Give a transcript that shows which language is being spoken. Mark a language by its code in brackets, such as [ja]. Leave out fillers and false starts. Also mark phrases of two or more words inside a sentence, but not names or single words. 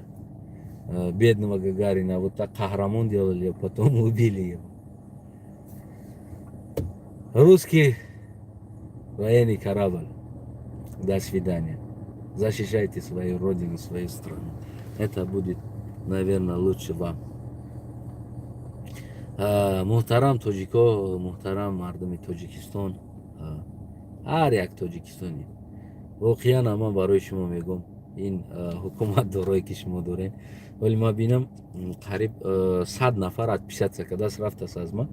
[ru] Бедного Гагарина вот так Кахрамон делали, а потом убили его. Русский военный корабль. До свидания. Защищайте свою родину, свою страну. Это будет, наверное, лучше вам. [tg] Мухтарам Тоджико, Мухтарам мардами Тоджикистон. Ҳар як Тоҷикистони. Воқеан ман барои шумо мегӯм ин ҳукумат дорое ки шумо доред. Вале ман бинам қариб 100 нафар отписаться кардааст, рафтааст аз ман.